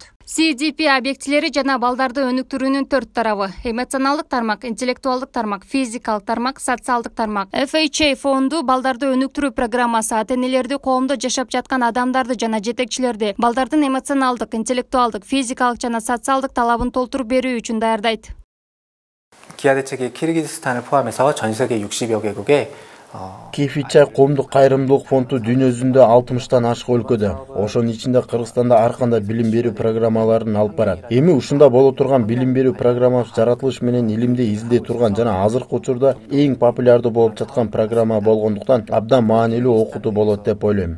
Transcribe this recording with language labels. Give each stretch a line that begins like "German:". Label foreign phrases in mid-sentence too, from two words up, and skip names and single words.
Kyrgyz: CDP объектилери жана балдарды өнүктүрүүнүн 4 тарабы: эмоционалдык тармак, интеллектуалдык тармак, физикалык тармак, социалдык тармак. FHI фонду балдарды өнүктүрүү программасы ата-энелерди, коомдо жашап жаткан адамдарды жана жетекчилерди балдардын эмоционалдык, интеллектуалдык, физикалык жана социалдык талабын толтуруп берүү үчүн даярдайт.
Korean: 기아 대책이 키르기즈스탄을 포함해서 전 세계 60여 개국에
Kyrgyz: FHI коомдук кайрымдуулук фонду дүйнө жүзүндө 60тан ашык өлкөдө, ошонун ичинде Кыргызстанда ар кандай билим берүү программаларын алып барат. Эми ушунда боло турган билим берүү программасы жаратылыш менен илимди изилдей турган жана азыркы учурда эң популярдуу болуп жаткан программа болгондуктан абдан маанилүү окутуу болот деп ойлойм.